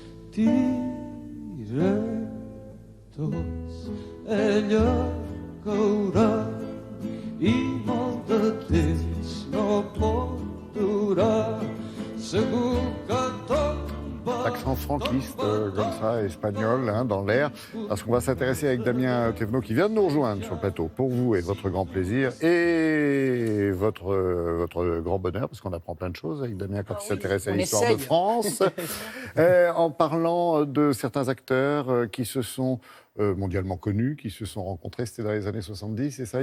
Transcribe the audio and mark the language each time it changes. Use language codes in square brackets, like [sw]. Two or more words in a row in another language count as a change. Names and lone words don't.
[ca] diretos, ella caurà i molt de temps no pot durar, segur que tomba. [fr] L'accent franquiste comme ça, espagnol, hein, dans l'air, parce qu'on va s'intéresser avec Damien Thévenot qui vient de nous rejoindre sur le plateau, pour vous et votre grand plaisir et votre grand bonheur, parce qu'on apprend plein de choses avec Damien quand il s'intéresse à l'histoire de France, en parlant de certains acteurs qui se sont mondialement connus, qui se sont rencontrés, c'était dans les années 70, c'est ça?